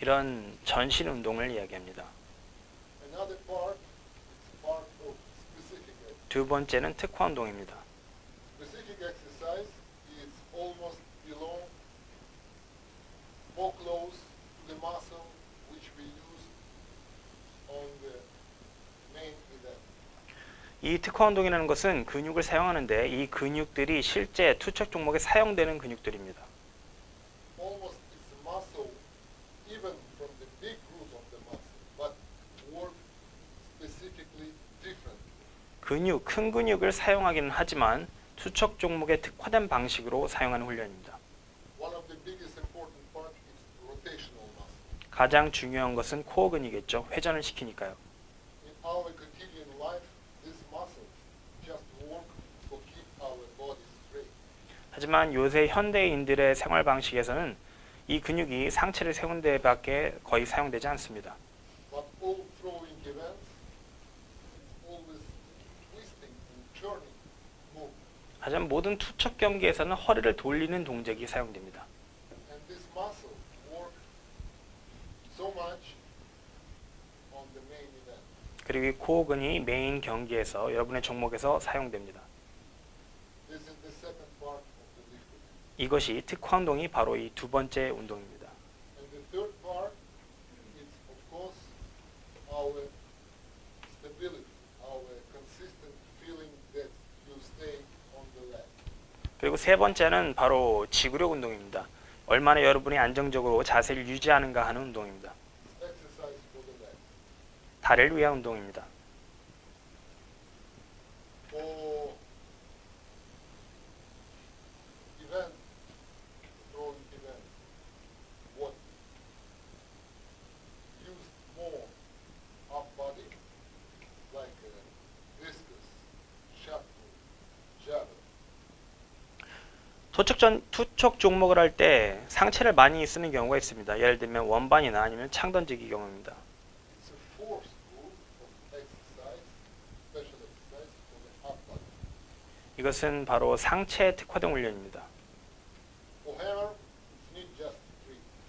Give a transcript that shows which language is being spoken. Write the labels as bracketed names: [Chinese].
[Korean] 이런 전신 운동을 이야기합니다. [English] Another part is part of specific exercise. [Korean] 두 번째는 특화 운동입니다. [English] Specific exercise is almost belong more close to the muscle which we use on the main event. [Korean] 이 특화 운동이라는 것은 근육을 사용하는데 이 근육들이 실제 투척 종목에 사용되는 근육들입니다. [English] Almost it's a muscle even from the big group of the muscle, but work specifically different. [Korean] 큰 근육을 사용하기는 하지만 투척 종목에 특화된 방식으로 사용하는 훈련입니다. [English] One of the biggest important part is rotational muscle. [Korean] 가장 중요한 것은 코어 근이겠죠. 회전을 시키니까요. [English] In our quotidian life, this muscle just work for keep our body straight. [Korean] 하지만 요새 현대인들의 생활 방식에서는 이 근육이 상체를 세운 데밖에 거의 사용되지 않습니다. [English] But all throwing events, always twisting and turning movement. [Korean] 하지만 모든 투척 경기에서는 허리를 돌리는 동작이 사용됩니다. [English] And this muscle work so much on the main event. [Korean] 그리고 이 코어 근이 메인 경기에서 여러분의 종목에서 사용됩니다. [English] This is the second part of the lifting. [Korean] 이것이 특화 운동이 바로 이 두 번째 운동입니다. [English] And the third part is of course our stability, our consistent feeling that you stay on the leg. [Korean] 그리고 세 번째는 바로 지구력 운동입니다. 얼마나 여러분이 안정적으로 자세를 유지하는가 하는 운동입니다. [English] It's exercise for the leg. [Korean] 다리를 위한 운동입니다. [English] For event, throwing event, what used more upper body, like discus, shot put, javelin. [Korean] 투척 종목을 할 때 상체를 많이 쓰는 경우가 있습니다. 예를 들면 원반이나 아니면 창 던지기 경우입니다. [English] It's a force group of exercise, special exercise for the upper body. [Korean] 이것은 바로 상체에 특화된 훈련입니다. [English] For hammer, it's need just three.